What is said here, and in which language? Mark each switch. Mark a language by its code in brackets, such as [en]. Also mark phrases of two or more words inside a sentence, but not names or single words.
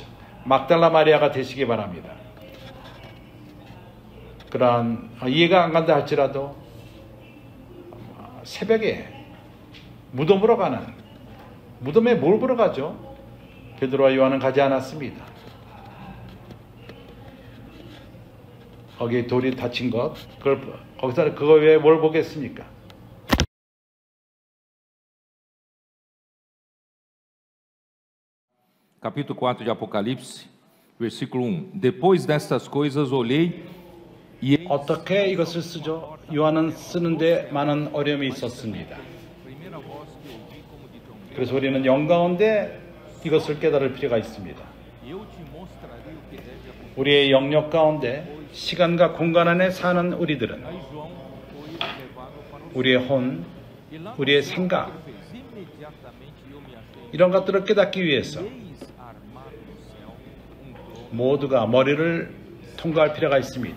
[ko] 막달라 마리아가 되시기 바랍니다. 그러한 이해가 안 간다 할지라도 새벽에 무덤으로 가는, 무덤에 뭘 보러 가죠? 베드로와 요한은 가지 않았습니다. 거기에 돌이 다친 것, 거기서 그거 외에 뭘 보겠습니까? [pt] Capítulo 4 de Apocalipse, versículo 1. Depois destas coisas olhei e [ko] 어떻게 이것을 쓰죠? 요한은 쓰는데 많은 어려움이 있었습니다. 그래서 우리는 영가운데 이것을 깨달을 필요가 있습니다. 우리의 영역 가운데 시간과 공간 안에 사는 우리들은 우리의 혼, 우리의 생각 이런 것들을 깨닫기 위해서 모두가 머리를 통과할 필요가 있습니다.